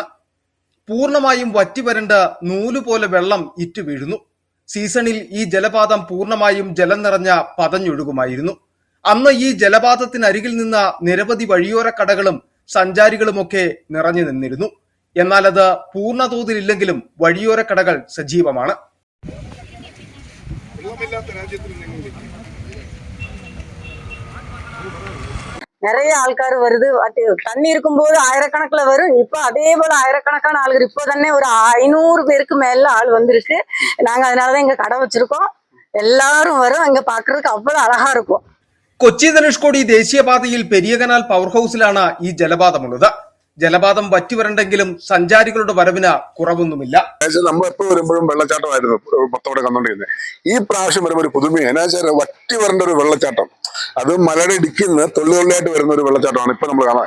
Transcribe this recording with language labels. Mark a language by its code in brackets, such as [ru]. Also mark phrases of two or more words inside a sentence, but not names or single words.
[ml] പൂർണ്ണമായും വറ്റിവരണ്ട നൂലുപോലെ വെള്ളം ഇറ്റു വീഴുന്നു. സീസണിൽ ഈ ജലപാതം പൂർണ്ണമായും ജലം നിറഞ്ഞ പതഞ്ഞൊഴുകുമായിരുന്നു. അന്ന് ഈ ജലപാതത്തിനരികിൽ നിന്ന നിരവധി വഴിയോര കടകളും സഞ്ചാരികളുമൊക്കെ നിറഞ്ഞു നിന്നിരുന്നു. എന്നാൽ അത് പൂർണ്ണതോതിലില്ലെങ്കിലും വഴിയോര കടകൾ സജീവമാണ്. [ta] நிறைய ஆள்கார் வருது. தண்ணி இருக்கும்போது ஆயிரக்கணக்கில் வரும். இப்போ அதே போல ஆயிரக்கணக்கான ஆளுகள் இப்போ தானே ஒரு 500 பேருக்கு மேல ஆள் வந்திருக்கு. நாங்க அதனாலதான் இங்க கடை வச்சிருக்கோம். எல்லாரும் வரும். இங்க பாக்குறதுக்கு அவ்வளவு அழகா இருக்கும். [ml] കൊച്ചി ധനുഷ്കോടി ദേശീയപാതയിൽ പെരിയ കനാൽ പവർ ഹൌസിലാണ് ഈ ജലപാതമുള്ളത്. ജലപാതം വറ്റിവരണ്ടെങ്കിലും സഞ്ചാരികളുടെ വരവിന് കുറവൊന്നുമില്ല. നമ്മൾ എപ്പോഴും വരുമ്പോഴും വെള്ളച്ചാട്ടമായിരുന്നു പത്തോടെ കണ്ടോണ്ടിരുന്നത്. ഈ പ്രാവശ്യം വരുമ്പോൾ ഒരു പുതുമയാണ്. എന്നാ വെച്ചാൽ വറ്റി വരേണ്ട ഒരു വെള്ളച്ചാട്ടം, അത് മലയുടെ ഇടുക്കിന്ന് തൊള്ളിയായിട്ട് വരുന്ന ഒരു വെള്ളച്ചാട്ടമാണ് ഇപ്പൊ നമ്മൾ കാണാൻ.